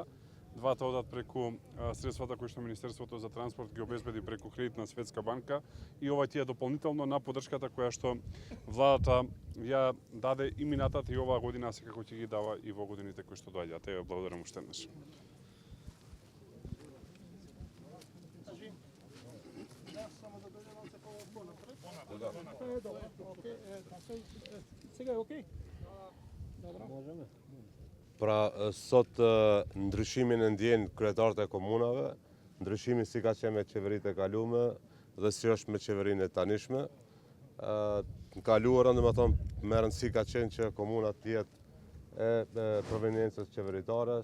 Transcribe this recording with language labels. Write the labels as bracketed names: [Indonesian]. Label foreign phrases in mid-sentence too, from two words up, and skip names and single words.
[Macedonian] Двата одат преку средствата кои што Министерството за транспорт ги обезбеди преку кредитна Светска банка, и ова ти е дополнително на поддршката која што владата ја даде и минатата и оваа година, секако ќе ги дава и во годините кои што доаѓаат. Ја благодарам уште еднаш. Сега е окей? [Albanian] Pra, sot ndryshimi në ndjen kryetarët e komunave, ndryshimi si ka qenë me qeveritë e kalume dhe si është me qeverinë e tanishme. Në kaluarën, domethënë, me rëndësi ka qenë që komunat të jetë e proveniencës qeveritare.